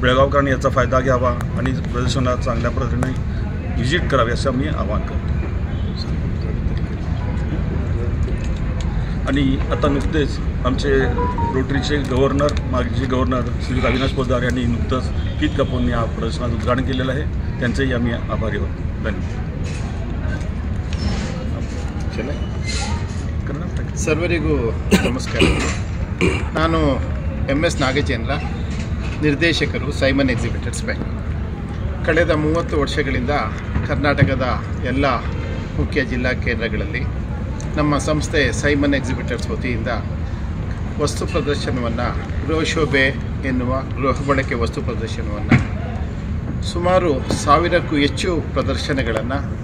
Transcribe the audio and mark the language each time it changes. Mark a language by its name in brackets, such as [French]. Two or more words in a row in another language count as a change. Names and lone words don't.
[Marathi] बेळगावकरांनी याचा फायदा घ्यावा आणि प्रदर्शनाला चांगल्या पद्धतीने व्हिजिट करावे असं आम्ही आवाहन करतो। आणि आता नुकतेच आमचे रोटरीचे गव्हर्नर, मागचे गव्हर्नर श्री अविनाश पोद्दार यांनी नुकतंच फीत कापून या प्रदर्शनाचं उद्घाटन केलेलं आहे। त्यांचेही आम्ही आभारी आहोत। धन्यवाद। [Kannada] ಸರ್ವರಿಗೂ ನಮಸ್ಕಾರ। ನಾನು MS ನಾಗಚಂದ್ರ, ನಿರ್ದೇಶಕರು ಸೈಮನ್ ಎಕ್ಸಿಬಿಟರ್ಸ್ ಬೆಂಗಳೂರು। ಕಳೆದ 30 ವರ್ಷಗಳಿಂದ ಕರ್ನಾಟಕದ ಎಲ್ಲ ಮುಖ್ಯ ಜಿಲ್ಲಾ ಕೇಂದ್ರಗಳಲ್ಲಿ ನಮ್ಮ ಸಂಸ್ಥೆ ಸೈಮನ್ ಎಕ್ಸಿಬಿಟರ್ಸ್ ವತಿಯಿಂದ ವಸ್ತು ಪ್ರದರ್ಶನವನ್ನು, ಗೃಹಶೋಭೆ ಎನ್ನುವ ಗೃಹ ಬಳಕೆ ವಸ್ತು ಪ್ರದರ್ಶನವನ್ನು ಸುಮಾರು 1000ಕ್ಕೂ ಹೆಚ್ಚು ಪ್ರದರ್ಶನಗಳನ್ನು